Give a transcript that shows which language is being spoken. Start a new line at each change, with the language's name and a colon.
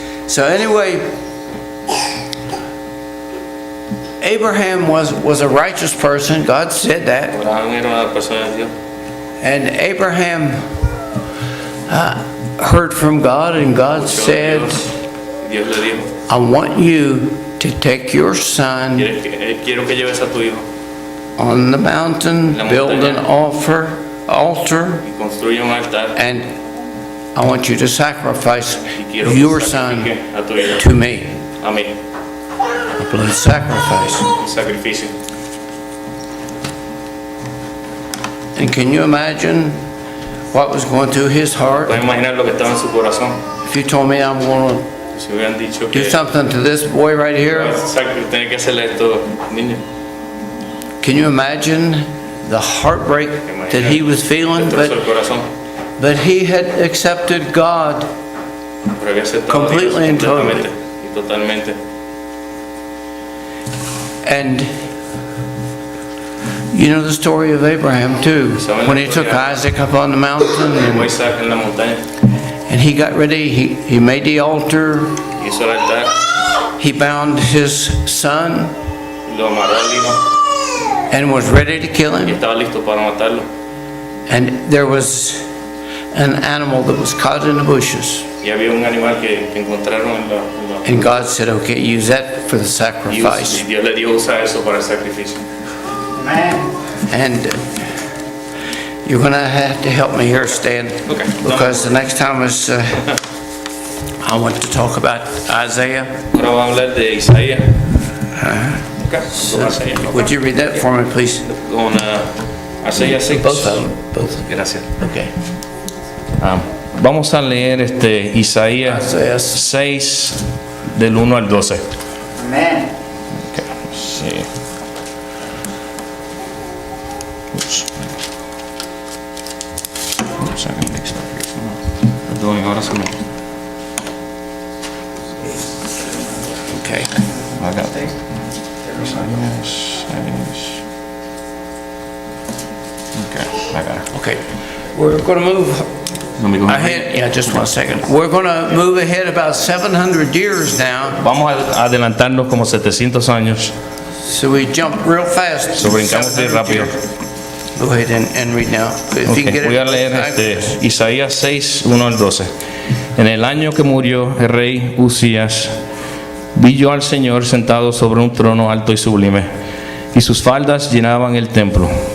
English: So anyway, Abraham was a righteous person. God said that.
Spanish: Abraham era una persona de Dios.
English: And Abraham heard from God, and God said,
Spanish: Dios le dijo,
English: I want you to take your son
Spanish: quiero que lleves a tu hijo
English: on the mountain, build an altar,
Spanish: y construye un altar
English: and I want you to sacrifice
Spanish: y quiero
English: your
Spanish: que
English: son
Spanish: sacrifique a tu hijo,
English: to me.
Spanish: a mí,
English: A blood sacrifice.
Spanish: un sacrificio.
English: And can you imagine what was going through his heart?
Spanish: Puedes imaginar lo que estaba en su corazón.
English: If you told me I'm going to
Spanish: Si hubieran dicho que
English: something to this boy right here,
Spanish: tener que hacerle esto, niño.
English: can you imagine the heartbreak that he was feeling?
Spanish: Destrozó el corazón.
English: But he had accepted God.
Spanish: Pero había aceptado a Dios
English: Completely and
Spanish: completamente y totalmente.
English: And you know the story of Abraham too. When he took Isaac up on the mountain
Spanish: Llevó a Isaac en la montaña,
English: and he got ready, he made the altar,
Spanish: hizo el altar,
English: he bound his son
Spanish: lo amarró al hijo
English: and was ready to kill
Spanish: y
English: him.
Spanish: estaba listo para matarlo.
English: And there was an animal that was caught in the bushes.
Spanish: Y había un animal que encontraron en la
English: And God said, okay, use that for the
Spanish: y
English: sacrifice.
Spanish: Dios le dijo usa eso para el sacrificio.
English: And you're going to have to help me here, Stan, Okay. because the next time is, I want to talk about Isaiah.
Spanish: Ahora vamos a hablar de Isaías. Okay. Con Isaías.
English: Would you read that for me, please?
Spanish: Con Isaías 6.
English: Both of them, both.
Spanish: Gracias.
English: Okay.
Spanish: Vamos a leer Isaías
English: Isaiah
Spanish: 6 del 1 al 12. Amén. Okay. Sí.
English: Oops. Oops, I can mix it up here somehow.
Spanish: Perdón, ahora sí.
English: Okay.
Spanish: Acá. Isaías 6.
English: Okay, I got it. Okay. We're going to move
Spanish: No me cojo.
English: ahead. Yeah, just 1 second. We're going to move ahead about 700 years now.
Spanish: Vamos a adelantarnos como 700 años.
English: So we jump real fast.
Spanish: So brincamos de 700 rápido.
English: years. Go ahead and read now. If you Okay, can get
Spanish: voy a
English: it.
Spanish: leer Isaías 6, 1 al 12. En el año que murió el rey Usías, vi yo al Señor sentado sobre un trono alto y sublime, y sus faldas llenaban el templo.